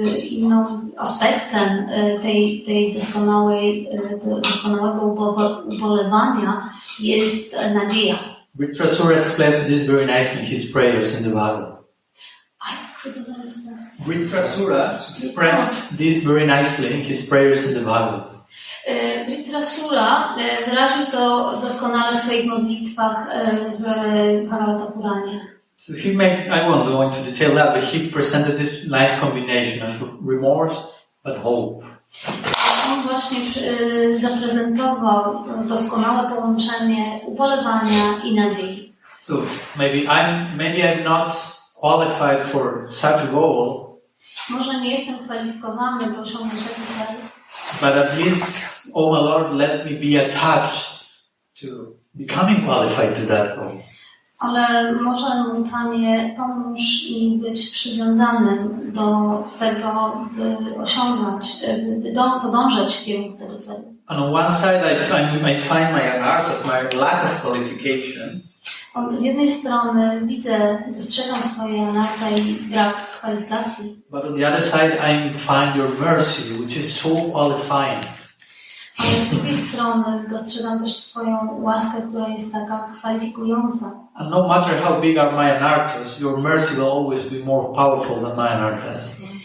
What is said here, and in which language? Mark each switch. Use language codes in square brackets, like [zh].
[pl] Innym aspektem tej doskonałego ubolewania jest nadzieja. [en] Vritrasura explains this very nicely in his prayers in the Bhagavad. I couldn't understand. Vritrasura expressed this very nicely in his prayers in the Bhagavad. [pl] Vritrasura wyraził to doskonale w swoich modlitwach w Bhagavata-puranie. [en] So I won't go into detail that, but he presented this nice combination of remorse but hope. [pl] on właśnie zaprezentował doskonałe połączenie ubolewania i nadziei. [en] So maybe I'm not qualified for such a goal. [pl] Może nie jestem kwalifikowany do osiągnięcia tego celu. [en] But at least, oh my Lord, let me be attached to becoming qualified to that goal. [pl] Ale może, mój Panie, pomóż mi być przywiązanym do tego, by osiągnąć, by podążać w kierunku tego celu. [en] And on one side, I find my anartha, my lack of qualification. [pl] Z jednej strony dostrzegam swoje anartha i brak kwalifikacji. [en] But on the other side, I find your mercy, which is so qualifying. [pl] Ale z drugiej strony dostrzegam też Twoją łaskę, która jest taka kwalifikująca. [en] And no matter how big are my anarthas, your mercy will always be more powerful than my anarthas.